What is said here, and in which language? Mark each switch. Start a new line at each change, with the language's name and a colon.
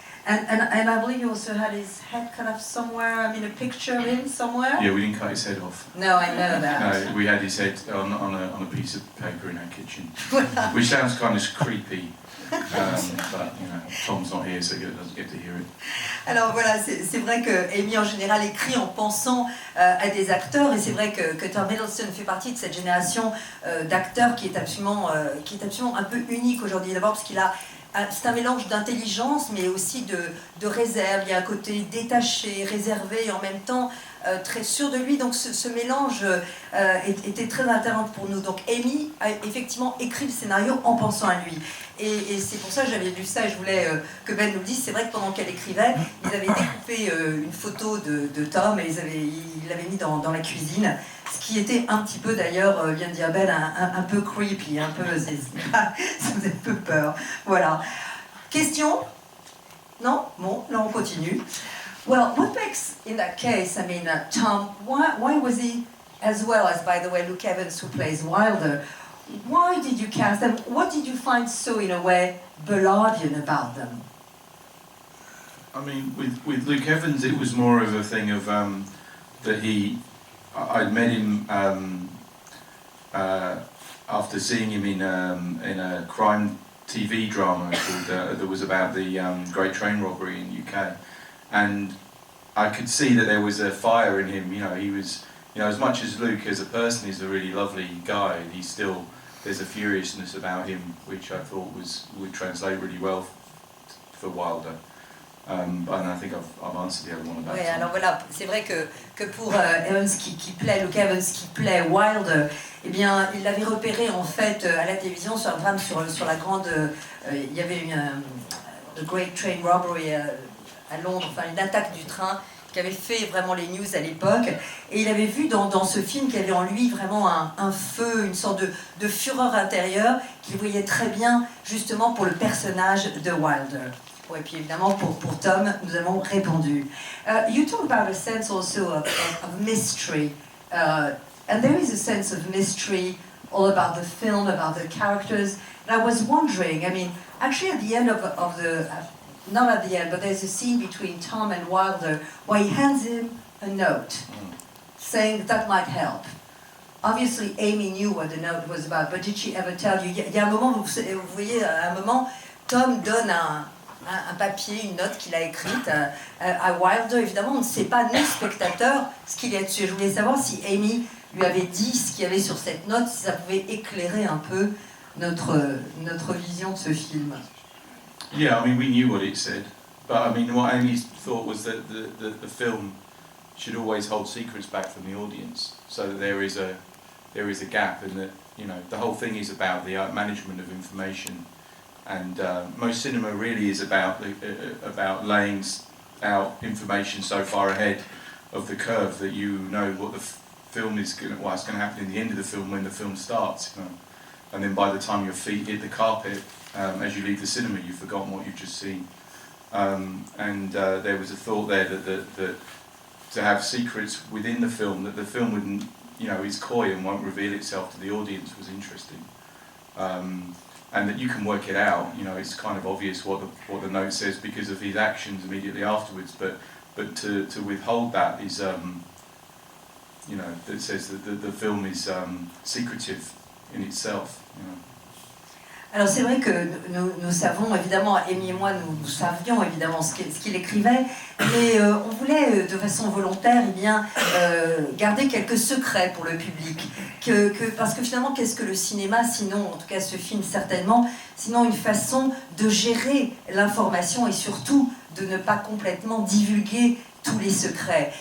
English: And I believe you also had his head cut off somewhere. I mean, a picture of him somewhere. Yeah, we didn't cut his head off. No, I know that. No, we had his head on a piece of paper in our kitchen, which sounds kind of creepy. But Tom's not here, so he doesn't get to hear it.
French: Alors voilà, c'est vrai que Amy en général écrit en pensant à des acteurs, et c'est vrai que Tom Hiddleston fait partie de cette génération d'acteurs qui est absolument un peu unique aujourd'hui. D'abord parce qu'il a c'est un mélange d'intelligence, mais aussi de réserve. Il y a un côté détaché, réservé, et en même temps très sûr de lui. Donc ce mélange était très intéressant pour nous. Donc Amy a effectivement écrit le scénario en pensant à lui. Et c'est pour ça que j'avais lu ça, et je voulais que Ben nous le dise. C'est vrai que pendant qu'elle écrivait, ils avaient découpé une photo de Tom, et ils l'avaient mis dans la cuisine. Ce qui était un petit peu, d'ailleurs, vient de dire Ben, un peu creepy, un peu, ça faisait un peu peur. Voilà. Question? Non? Bon, là on continue.
English: Well, what makes, in that case, I mean, Tom, why was he, as well as, by the way, Luke Evans, who plays Wilder, why did you cast them? What did you find so, in a way, Ballardian about them? I mean, with Luke Evans, it was more of a thing of that I'd met him after seeing him in a crime TV drama called, that was about the Great Train Robbery in UK, and I could see that there was a fire in him. He was, as much as Luke as a person is a really lovely guy, there's a furiousness about him which I thought would translate really well for Wilder. And I think I've answered the other one about
French: Oui,
English: it.
French: alors voilà, c'est vrai que pour Evans Luke Evans qui plaît Wilder, eh bien, il l'avait repéré en fait à la télévision sur un drame sur la grande... il y avait The Great Train Robbery à Londres, enfin une attaque du train qui avait fait vraiment les news à l'époque, et il avait vu dans ce film qu'il y avait en lui vraiment un feu, une sorte de fureur intérieure qu'il voyait très bien justement pour le personnage de Wilder. Et puis évidemment pour Tom, nous avons répondu.
English: You talk about a sense also of mystery, and there is a sense of mystery all about the film, about the characters. And I was wondering, I mean, actually at the end of the, not at the end, but there's a scene between Tom and Wilder where he hands him a note saying that might help. obviously Amy knew what the note was about, but did she ever tell you?
French: Il y a un moment, vous voyez, à un moment, Tom donne un papier, une note qu'il a écrite à Wilder. Évidemment, on ne sait pas, nous, spectateurs, ce qu'il y a dessus. Je voulais savoir si Amy lui avait dit ce qu'il y avait sur cette note, si ça pouvait éclairer un peu notre vision de ce film.
English: Yeah, I mean, we knew what it said, but I mean, what Amy thought was that the film should always hold secrets back from the audience, so that there is a gap, and that, you know, the whole thing is about the management of information, and most cinema really is about laying out information so far ahead of the curve that you know what the film is what's going to happen in the end of the film when the film starts, you know. And then by the time your feet hit the carpet, as you leave the cinema, you've forgotten what you've just seen. There was a thought there that to have secrets within the film, that the film wouldn't, you know, is coy and won't reveal itself to the audience, was interesting. And that you can work it out, you know, it's kind of obvious what the note says because of his actions immediately afterwards, but to withhold that is, you know, that says that the film is secretive in itself, you know.
French: Alors c'est vrai que nous savons évidemment, Amy et moi, nous savions évidemment ce qu'il écrivait, mais on voulait de façon volontaire garder quelques secrets pour le public. Parce que finalement, qu'est-ce que le cinéma, sinon, en tout cas ce film certainement, sinon une façon de gérer l'information et surtout de ne pas complètement divulguer tous les secrets.